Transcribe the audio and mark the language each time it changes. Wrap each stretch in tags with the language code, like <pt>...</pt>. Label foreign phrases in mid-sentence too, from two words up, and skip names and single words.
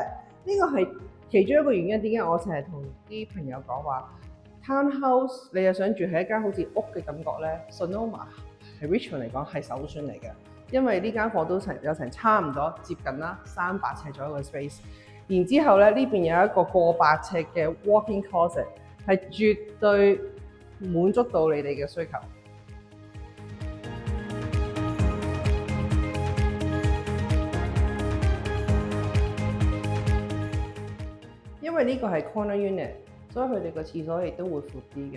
<yue>呢個係其中一個原因，點解我成日同啲朋友講話 townhouse 你又想住喺一間好似屋嘅感覺咧 ，Sonoma 喺 Richmond 嚟講係首選嚟嘅，因為呢間房都有成差唔多接近啦300尺左右嘅 space， 然之後咧呢邊有一個過百尺嘅</yue> <en>walk-in closet，</en> <yue>係絕對滿足到你哋嘅需求。因為呢個係</yue> <en>corner unit，</en> <yue>所以佢哋個廁所亦都會闊啲嘅。</yue>